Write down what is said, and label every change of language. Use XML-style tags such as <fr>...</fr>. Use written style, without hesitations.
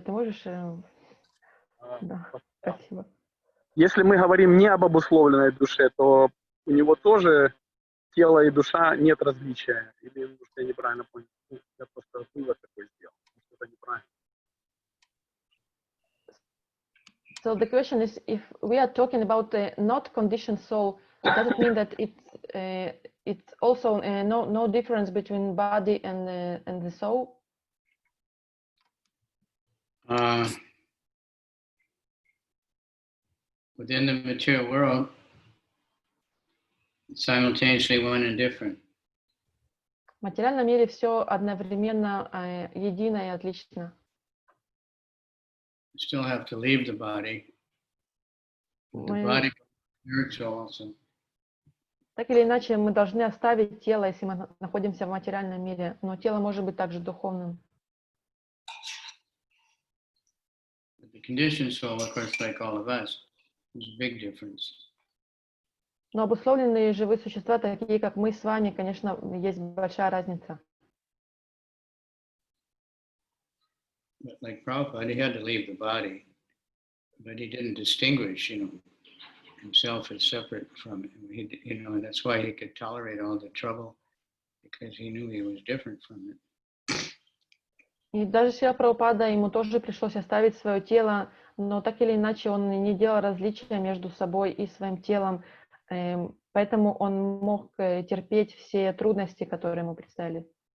<ru>Ты можешь... Да, спасибо. Если мы говорим не об обусловленной душе, то у него тоже тело и душа нет различия. Или, может, я неправильно понял. Я просто вывод такой сделал. Это неправильно.</ru> <en>So the question is, if we are talking about the not conditioned soul, does it mean that it's also no difference between body and the soul? Within the material world, it's simultaneously one and different.</en> <ru>В материальном мире все одновременно едино и отлично.</ru> <en>You still have to leave the body. The body spiritual also.</en> <ru>Так или иначе, мы должны оставить тело, если мы находимся в материальном мире, но тело может быть также духовным.</ru> <en>But the conditioned soul, of course, like all of us, there's a big difference.</en> <ru>Но обусловленные живые существа, такие как мы с вами, конечно, есть большая разница.</ru> <en>But like Prabhupada, he had to leave the body, but he didn't distinguish, himself as separate from it. And that's why he could tolerate all the trouble, because he knew he was different from it.</en> <ru>И даже Шрила Прабхупада, ему тоже пришлось оставить свое тело, но так или иначе он не делал различия между собой и своим телом, поэтому он мог терпеть все трудности, которые ему предстояли.</ru>